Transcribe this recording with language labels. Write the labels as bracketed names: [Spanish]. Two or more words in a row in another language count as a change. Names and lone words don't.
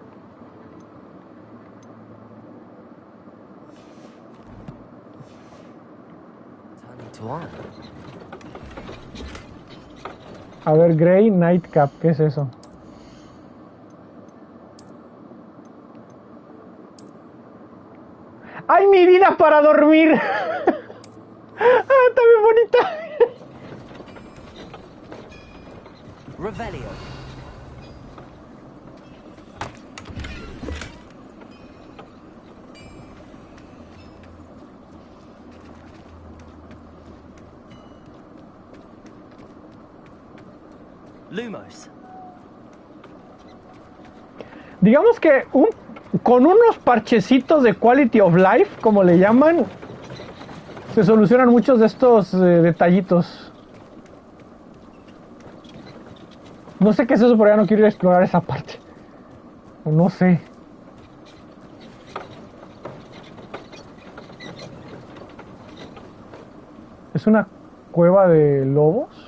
[Spanish] A ver, Grey Nightcap, ¿qué es eso? ¡Ay, mi vida para dormir! ¡Ah, está bien bonita! Revelio. Lumos. Digamos que con unos parchecitos de [English] quality of life, [Spanish] como le llaman, se solucionan muchos de estos detallitos. No sé qué es eso, pero ya no quiero ir a explorar esa parte. O no sé. ¿Es una cueva de lobos?